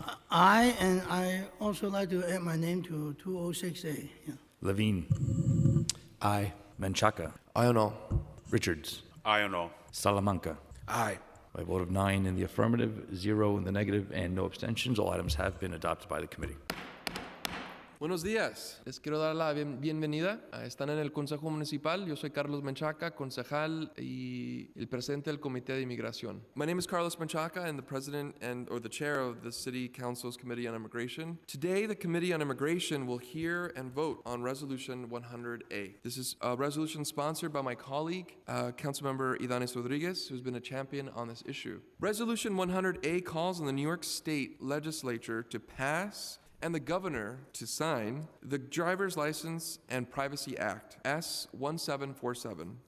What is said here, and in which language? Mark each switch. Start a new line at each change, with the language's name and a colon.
English: Aye, and I also like to add my name to 206A. Yeah. Levine. Aye. Menchaca. Aye on all. Richards. Aye on all. Salamanca. Aye. By a vote of 9 in the affirmative, 0 in the negative, and no abstentions, all items have been adopted by the committee.
Spanish: Buenos días. Les quiero dar la bienvenida. Están en el Consejo Municipal. Yo soy Carlos Menchaca, concejal y el presidente del Comité de Inmigración.
English: My name is Carlos Menchaca. I'm the president or the chair of the City Council's Committee on Immigration. Today, the Committee on Immigration will hear and vote on Resolution 100A. This is a resolution sponsored by my colleague, Councilmember Dennis Rodriguez, who's been a champion on this issue. Resolution 100A calls on the New York State Legislature to pass and the governor to sign the Driver's License and Privacy Act, S1747.